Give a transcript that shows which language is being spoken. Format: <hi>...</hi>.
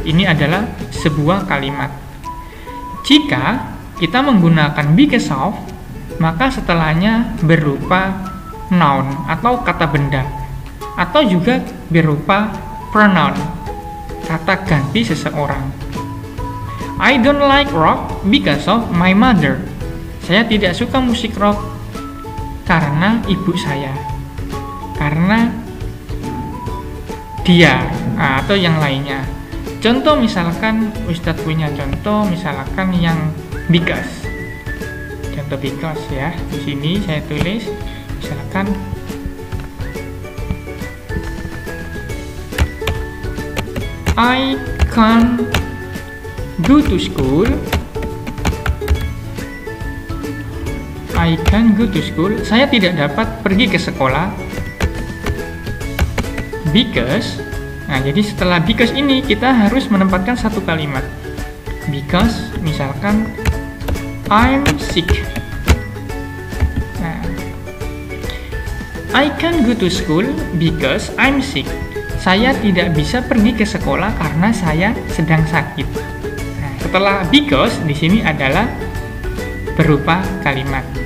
<id>Ini adalah sebuah kalimat. Jika kita menggunakan because of, maka setelahnya berupa noun atau kata benda, atau juga berupa pronoun, kata ganti seseorang.</id> <en>I don't like rock because of my mother.</en> <id>Saya tidak suka musik rock karena ibu saya, karena dia, atau yang lainnya. Contoh misalkan Ustadz punya contoh misalkan yang because. Contoh because ya. Di sini saya tulis misalkan</id> <en>I can't go to school. I can't go to school.</en> <id>Saya tidak dapat pergi ke sekolah because. Nah, jadi setelah because ini kita harus menempatkan satu kalimat.</id> <en>Because misalkan I'm sick. Nah, I can't go to school because I'm sick.</en> <id>Saya tidak bisa pergi ke sekolah karena saya sedang sakit. Nah, setelah because di sini adalah berupa kalimat.</id>